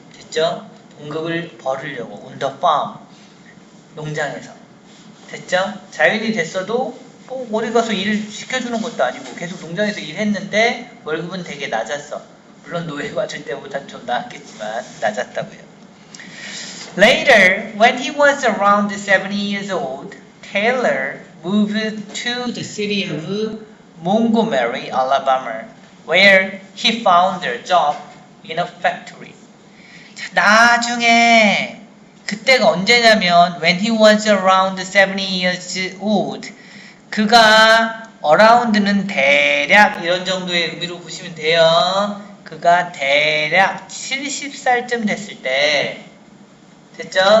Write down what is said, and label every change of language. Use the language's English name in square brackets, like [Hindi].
[Korean] 됐죠? 봉급을 벌으려고. [English] On the farm. [Korean] 농장에서. 됐죠? 자연이 됐어도 뭐 어디 가서 일 시켜주는 것도 아니고 계속 농장에서 일했는데 월급은 되게 낮았어. 물론 노예 받을 때보다 좀 나았겠지만 낮았다고요. [English] Later, when he was around 70 years old, Taylor moved to the city of Montgomery, Alabama, where he found a job in a factory. [Korean] 자, 나중에 그때가 언제냐면 [English] when he was around 70 years old [Korean] 그가 around는 대략 이런 정도의 의미로 보시면 돼요. 그가 대략 70살쯤 됐을 때 됐죠?